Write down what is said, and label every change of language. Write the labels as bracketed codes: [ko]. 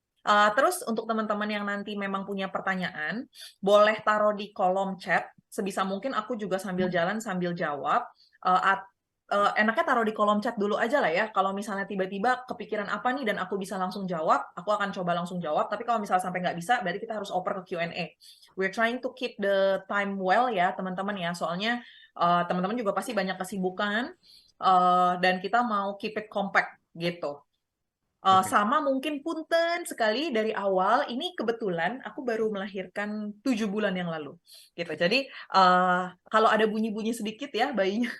[id] Terus untuk teman-teman yang nanti memang punya pertanyaan, boleh taruh di kolom chat, sebisa mungkin aku juga sambil jalan, sambil jawab, enaknya taruh di kolom chat dulu aja lah ya. Kalau misalnya tiba-tiba kepikiran apa nih dan aku bisa langsung jawab, aku akan coba langsung jawab. Tapi kalau misalnya sampai nggak bisa, berarti kita harus oper ke Q&A. [en] We're trying to keep the time well [id] ya, teman-teman ya. Soalnya teman-teman juga pasti banyak kesibukan dan kita mau [en] keep it compact [id] gitu. Oke. Sama mungkin punten sekali dari awal, ini kebetulan aku baru melahirkan 7 bulan yang lalu. Gitu. Jadi kalau ada bunyi-bunyi sedikit ya bayinya di